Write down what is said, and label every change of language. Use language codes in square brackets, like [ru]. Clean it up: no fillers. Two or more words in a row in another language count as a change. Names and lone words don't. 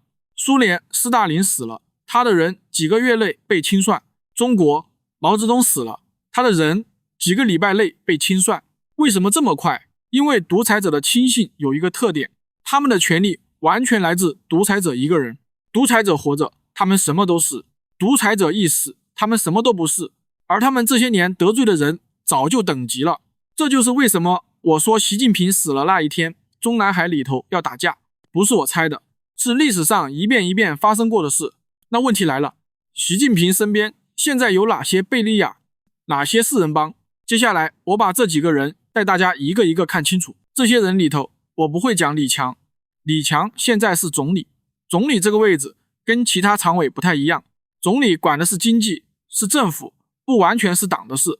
[zh] 蘇聯斯大林死了，他的人幾個月內被清算；中國毛澤東死了，他的人幾個禮拜內被清算。為什麼這麼快？因為獨裁者的親信有一個特點，他們的權力完全來自獨裁者一個人。獨裁者活着，他們什麼都是；獨裁者一死，他們什麼都不是。而他們這些年得罪的人早就等級了。這就是為什麼我說習近平死了那一天，中南海裡頭要打架，不是我猜的，是歷史上一遍一遍發生過的事。那問題來了，習近平身邊現在有哪些貝利亞，哪些四人幫？接下來我把這幾個人帶大家一個一個看清楚。這些人裡頭，我不會講李強。李強現在是總理，總理這個位置跟其他常委不太一樣，總理管的是經濟，是政府，不完全是黨的事。